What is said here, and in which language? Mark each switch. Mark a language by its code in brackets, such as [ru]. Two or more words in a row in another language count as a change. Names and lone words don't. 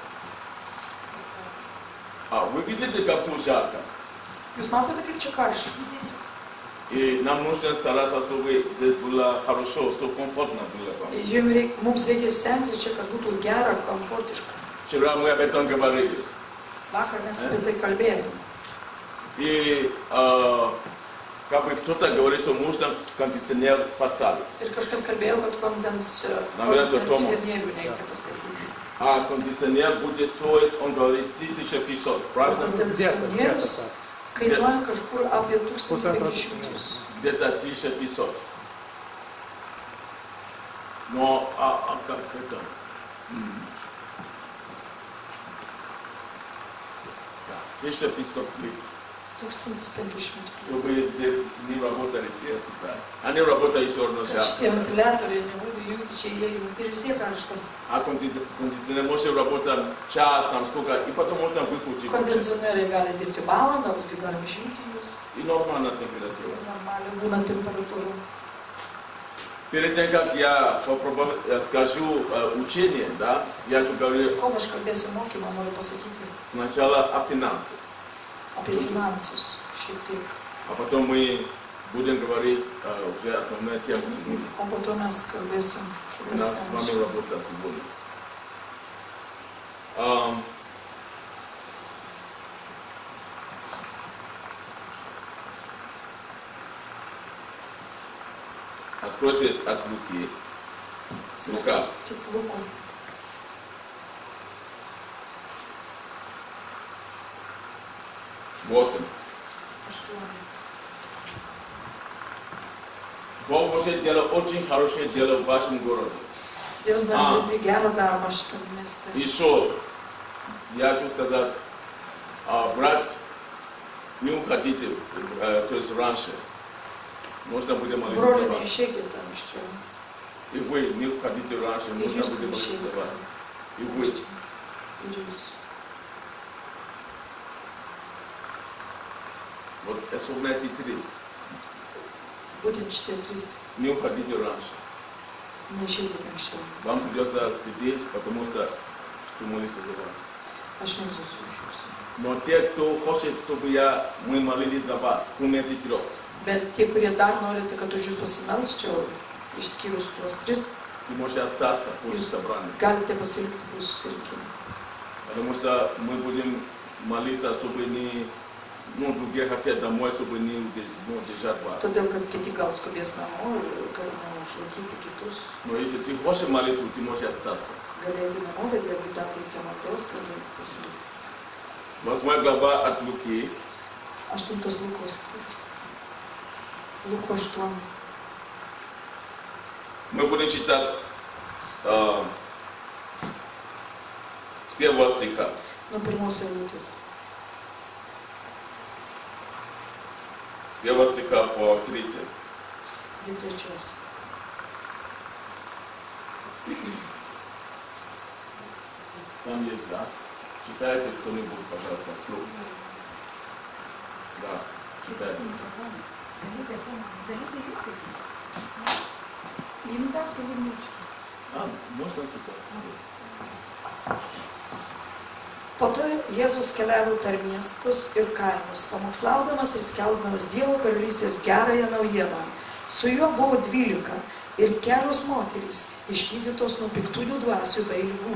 [ru] Вы видите, как тут жарко? [lt] Jūs matote, kaip čia karšta? [ru] И нам нужно стараться, чтобы здесь было хорошо, чтобы комфортно было вам. [lt] Mums reikia stengtis čia, kad būtų gera, komfortiška. [ru] Вчера мы об этом говорили. [lt] Vakar mes apie tai kalbėjome. [ru] И как бы кто-то говорит, что можно кондиционер поставить. [lt] Ir kažkas kalbėjo, kad kondicionierių reikia pastatyti. [ru] А кондиционер будет стоить, он говорит, 1500, правильно? [lt] Kondicionierius kainuoja kažkur apie 1500. [ru] Где-то 1500. Но, как это? 1500 литров. 1500. Чтобы здесь не работали все эти, они работают все равно [lt] Kad [ru] жарко. [lt] šitie ventiliatoriai nebūtų jungti čia, jie jungti ir vis tiek karšta. [ru] А кондиционер может работать час, там сколько, и потом можно выключить. [lt] Kondicionieriai gali dirbti valandą, paskui galime išjungti juos. [ru] И нормальная температура. [lt] Normaliai būna temperatūra. [ru] Перед тем, как я скажу учение, да, я же говорю [lt] Kol aš kalbėsiu mokymą, noriu pasakyti [ru] сначала о финансах, [lt] apie finansus šiek tiek. [ru] а потом мы будем говорить уже основные темы сегодня. [lt] O po to mes kalbėsim [ru] У [lt] kitas [ru] нас с вами [lt] temas. [ru] работа сегодня. Откройте от Луки. [lt] Luka. Kaip Luko. [ru] Восемь. 8. Бог хочет делать очень хорошее дело в вашем городе. [lt] Dievas nori daryti gerą darbą šitam mieste. [ru] Еще, я хочу сказать, брать не уходите, то есть раньше. Можно будет молиться за [lt] Broliai, [ru] вас. [lt] neišeikit ten iš čia. [ru] И вы не уходите раньше, [lt] Ir [ru] можно [lt] jūs [ru] будет молиться за [lt] neišeikit [ru] вас. [lt] ten. [ru] И вы. [lt] Ir jūs. [ru] Вот особенно эти три. [lt] Būtent šitie trys [ru] Не уходите раньше. [lt] neišeikite anksčiau. [ru] Вам придется сидеть, потому что хочу молиться за вас. [lt] Aš melsiuosi už jūs. [ru] Но те, кто хочет, чтобы мы молились за вас, кроме этих трех, [lt] Bet tie, kurie dar norite, kad už jūs pasimelsčiau, išskyrus tuos tris, [ru] ты можешь остаться после собрания. [lt] galite pasilikti po susirinkimo. [ru] Потому что мы будем молиться, чтобы другие хотят домой, чтобы не удержать вас. [lt] Todėl, kad kiti gal skubės namo ir galime išlaikyti kitus. [ru] Но если ты хочешь молитву, ты можешь остаться. [lt] Galėti namo, bet jeigu dar reikia maldos, gali pasilikti. [ru] 8 глава от Луки, [lt] 8 Lukos skyrius. Luko 8. [ru] мы будем читать с 1 стиха. [lt] Nuo pirmos eilutės. [ru] С 1 стиха по 3. [lt] Iki 3. [ru] Там есть, да? Читайте кто-нибудь, пожалуйста, вслух. Да, читайте. Можно читать? [lt] Po to Jėzus keliavo per miestus ir kaimus, pamokslaudamas ir skelbdamas Dievo karalystės gerąją naujieną. Su juo buvo 12 ir kelios moterys, išgydytos nuo piktųjų dvasių bei ligų.